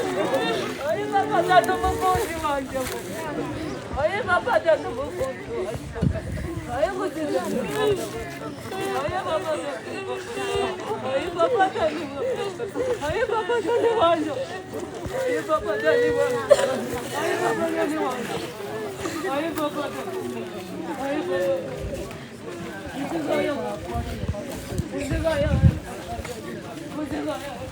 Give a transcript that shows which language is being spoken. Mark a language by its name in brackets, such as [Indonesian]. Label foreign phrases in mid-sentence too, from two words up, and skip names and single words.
[French] Oye, Papa Dani, mon conjoint, oye, Papa Dani, mon conjoint. Oye, vous dites, oye, Papa Dani, oye, Papa Dani, oye, Papa Dani, oye, Papa Dani, oye, Papa Dani, [Portuguese] Aí, papai. Aí, papai. Você ganhou. Você ganhou. Você ganhou.